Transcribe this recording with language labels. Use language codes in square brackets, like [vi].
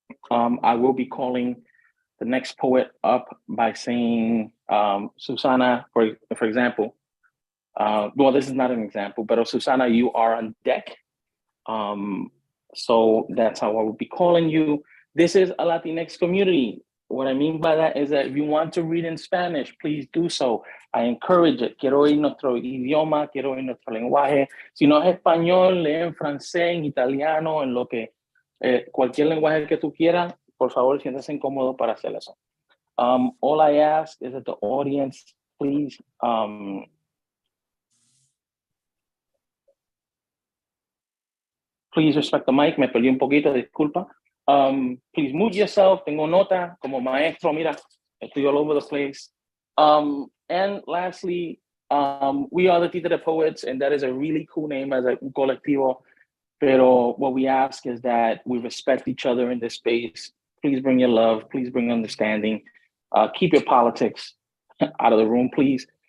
[en] I will be calling the next poet up by saying, Susana, for example, well, this is not an example, but Susana, you are on deck. So that's how I will be calling you. This is a Latinx community. What I mean by that is that if you want to read in Spanish, please do so. I encourage it. [es] Quiero oír nuestro idioma, quiero oír nuestro lenguaje. Si no es español, lee en francés, en italiano, en lo que, cualquier lenguaje que tú quieras, por favor, siéntase incómodo para hacer eso. [en] All I ask is that the audience, please, please respect the mic. [es] Me perdí un poquito, disculpa. [en] Please mute yourself. [es] Tengo nota como maestro. Mira, estoy [en] all over the place. And lastly, we are the Titere Poets, and that is a really cool name as a colectivo. Pero what we ask is that we respect each other in this space. Please bring your love. Please bring understanding. Keep your politics out of the room, please.